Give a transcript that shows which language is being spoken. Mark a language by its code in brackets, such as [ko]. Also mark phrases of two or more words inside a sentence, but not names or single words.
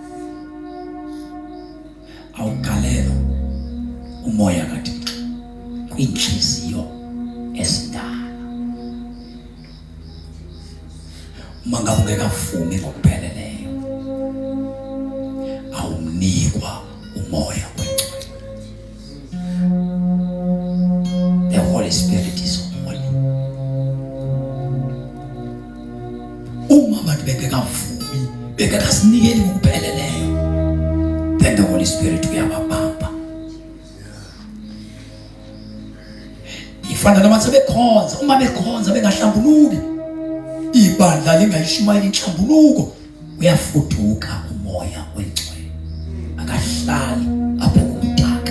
[xh] Awugalelo umoya kaThixo kwinhliziyo ezindala. Uma ngabe ungekavumi ngokupheleleyo awumnikwa umoya oyingcwele. [en] The Holy Spirit is holy. [xh] Uma abantu bengekavumi bengekasinikeli ngokupheleleyo, [en] then the Holy Spirit uyababamba. [xh] Ifana nabantu bekhonza, uma bekhonza bengahlambuluki, ibandla lingayishumayeli inhlambuluko, uyafuduka umoya oyingcwele. Akahlali apho kumdaka.